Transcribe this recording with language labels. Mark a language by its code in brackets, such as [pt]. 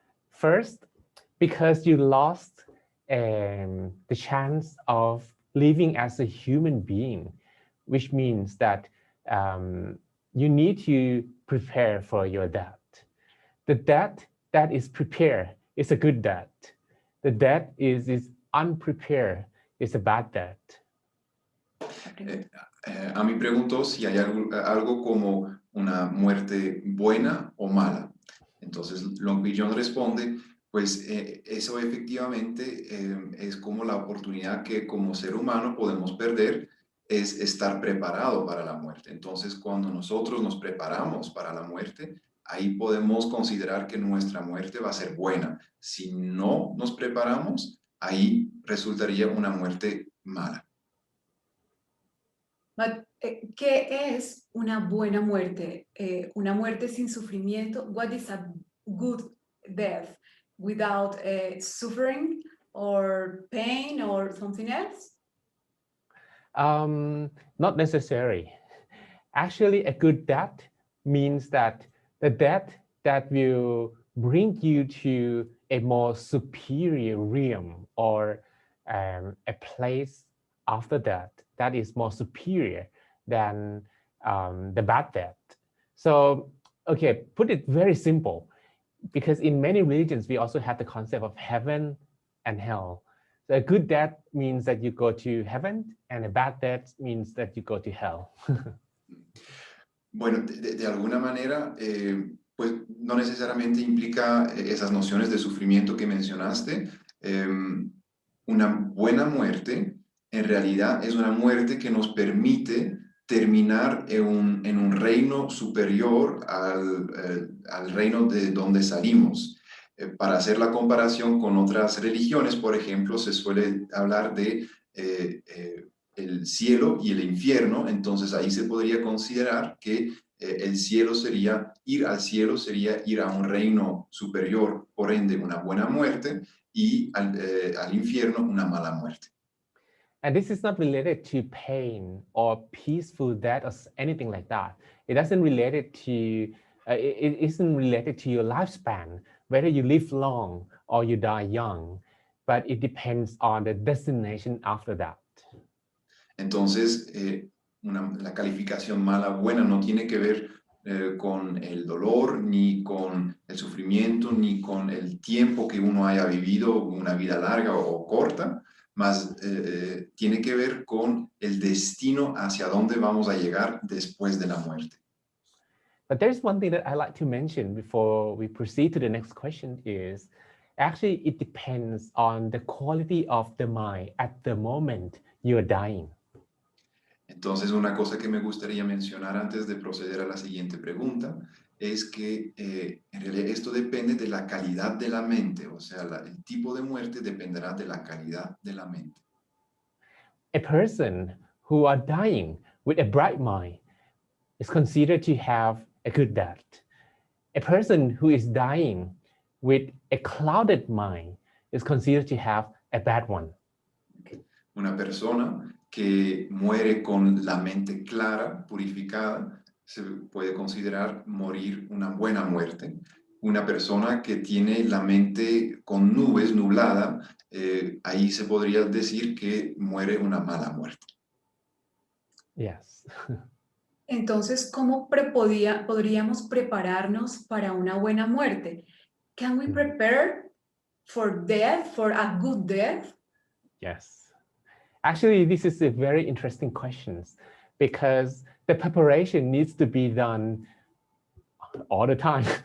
[en] First, because you lost the chance of living as a human being, which means that you need to prepare for your death. The death that is prepared is a good death. The death is unprepared is a bad death. [es] A mí preguntó si hay algo como una muerte buena o mala. Entonces Long John responde, pues eso efectivamente es como la oportunidad que como ser humano podemos perder, es estar preparado para la muerte. Entonces cuando nosotros nos preparamos para la muerte, ahí podemos considerar que nuestra muerte va a ser buena. Si no nos preparamos, ahí resultaría una muerte mala. [en] But, [es] ¿qué es una buena muerte? Una muerte sin sufrimiento. [en] What is a good death without suffering or pain or something else? Not necessary. Actually, a good death means that the death that will bring you to a more superior realm or a place after that is more superior than the bad death. So, okay, put it very simple, because in many religions, we also have the concept of heaven and hell. So a good death means that you go to heaven, and a bad death means that you go to hell. [es] Bueno, de alguna manera, pues no necesariamente implica esas nociones de sufrimiento que mencionaste. Una buena muerte, en realidad, es una muerte que nos permite terminar en un reino superior al reino de donde salimos. Para hacer la comparación con otras religiones, por ejemplo, se suele hablar de el cielo y el infierno. Entonces ahí se podría considerar que el cielo sería, ir al cielo sería ir a un reino superior, por ende una buena muerte, y al infierno una mala muerte. [en] And this is not related to pain or peaceful death or anything like that. It doesn't relate to, it isn't related to your lifespan, whether you live long or you die young, but it depends on the destination after that. [es] Entonces, la calificación mala buena no tiene que ver con el dolor, ni con el sufrimiento, ni con el tiempo que uno haya vivido, una vida larga o corta, más tiene que ver con el destino hacia dónde vamos a llegar después de la muerte. [en] But there's one thing that I like to mention before we proceed to the next question is, actually it depends on the quality of the mind at the moment you're dying. [es] Entonces, una cosa que me gustaría mencionar antes de proceder a la siguiente pregunta es que en realidad esto depende de la calidad de la mente, o sea, el tipo de muerte dependerá de la calidad de la mente. [en] A person who are dying with a bright mind is considered to have a good death. A person who is dying with a clouded mind is considered to have a bad one. [es] Una persona que muere con la mente clara, purificada, se puede considerar morir una buena muerte. Una persona que tiene la mente con nubes, nublada, ahí se podría decir que muere una mala muerte. [en] Yes. [es] Entonces, ¿cómo podríamos prepararnos para una buena muerte? [en] Can we prepare for death, for a good death? Yes. Actually, this is a very interesting question, because the preparation needs to be done all the time.